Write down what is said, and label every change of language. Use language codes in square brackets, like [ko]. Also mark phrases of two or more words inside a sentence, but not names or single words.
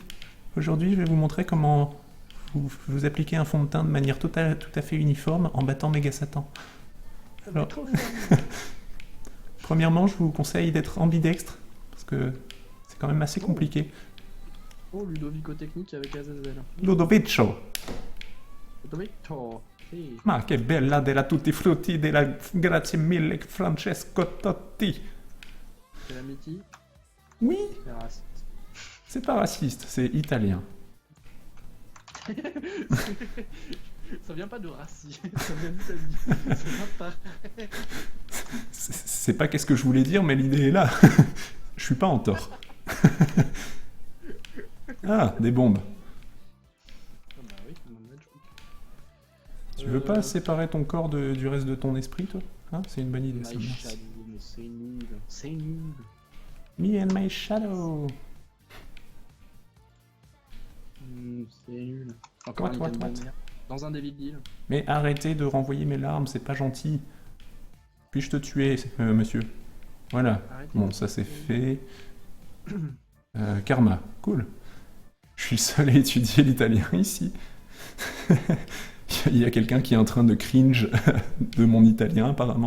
[fr] Aujourd'hui je vais vous montrer comment vous appliquez un fond de teint de manière tout à fait uniforme en battant Méga Satan. Alors, premièrement, je vous conseille d'être ambidextre, parce que c'est quand même assez compliqué. Oh, Ludovico technique avec Azazel. Ludovico! [it] Ludovico. Sì. Ma che bella della tutti frutti della grazie mille Francesco Totti! [fr] C'est la Mitty. Oui, C'est raciste. c'est pas raciste, c'est italien. Ça vient pas de racisme, ça vient d'Italie. C'est pas pareil. C'est pas qu'est-ce que je voulais dire, mais l'idée est là. Je suis pas en tort. Ah, des bombes. Ah bah oui, c'est mon match. Tu veux pas séparer ton corps du reste de ton esprit, toi? Hein, c'est une bonne idée, ça. [en] My [fr] Merci. Shadow, mais c'est nul. C'est nul. [en] Me and my shadow. [fr] C'est nul. Encore [en] What, [fr] un [en] what, [fr] item [en] what? [fr] de merde. Dans un David Deal. Mais arrêtez de renvoyer mes larmes, c'est pas gentil. Puis-je te tuer, monsieur? Voilà. Arrêtez Bon, de- ça c'est fait. Karma, cool. Je suis le seul à étudier l'italien ici. Il y a quelqu'un qui est en train de cringe de mon italien apparemment.